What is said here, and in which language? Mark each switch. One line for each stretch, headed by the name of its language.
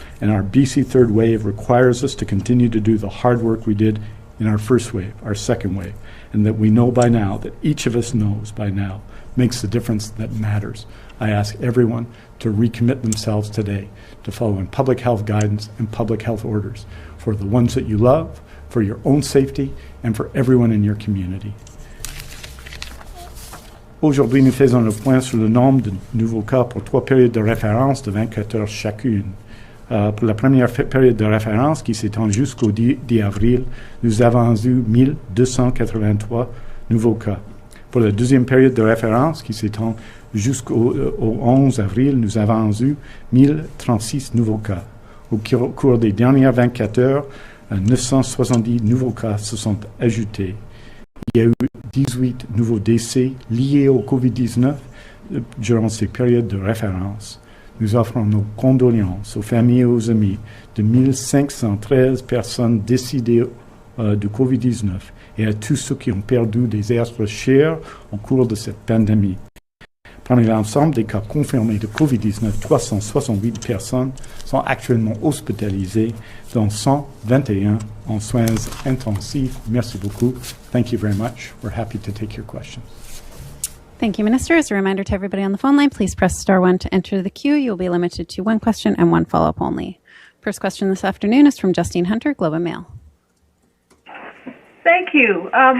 English: And our BC third wave requires us to continue to do the hard work we did in our first wave, our second wave, and that we know by now, that each of us knows by now, makes the difference that matters. I ask everyone to recommit themselves today to following public health guidance and public health orders for the ones that you love, for your own safety, and for everyone in your community.
French: Aujourd'hui, nous faisons le point sur le nombre de nouveaux cas pour 3 périodes de référence de 24 heures chacune. Pour la première période de référence qui s'étend jusqu'au 10 avril, nous avons eu 1283 nouveaux cas. Pour la deuxième période de référence qui s'étend jusqu'au 11 avril, nous avons eu 1036 nouveaux cas. Au cours des dernières 24 heures, 970 nouveaux cas se sont ajoutés. Il y a eu 18 nouveaux décès liés au COVID-19 durant ces périodes de référence. Nous offrons nos condoléances aux familles et aux amis de 1513 personnes décédées du COVID-19 et à tous ceux qui ont perdu des êtres chers au cours de cette pandémie. Parmi l'ensemble des cas confirmés de COVID-19, 368 personnes sont actuellement hospitalisées, dont 121 en soins intensifs. Merci beaucoup.
English: Thank you very much. We're happy to take your questions. Thank you, Minister. As a reminder to everybody on the phone line, please press star 1 to enter the queue. You'll be limited to 1 question and 1 follow-up only. First question this afternoon is from Justine Hunter, Globe and Mail. Thank you.